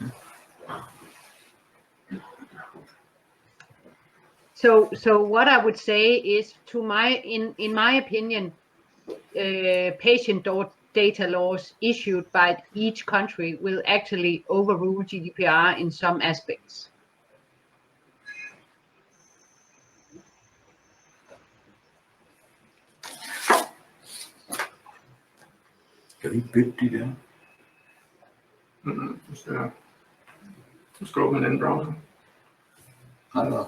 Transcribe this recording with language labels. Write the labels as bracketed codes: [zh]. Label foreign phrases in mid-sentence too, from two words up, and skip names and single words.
[en] So what I would say is, in my opinion, patient data laws issued by each country will actually overrule GDPR in some aspects. [da] Kan vi bytte de der? Du skal åbne en anden browser. Nej, nej.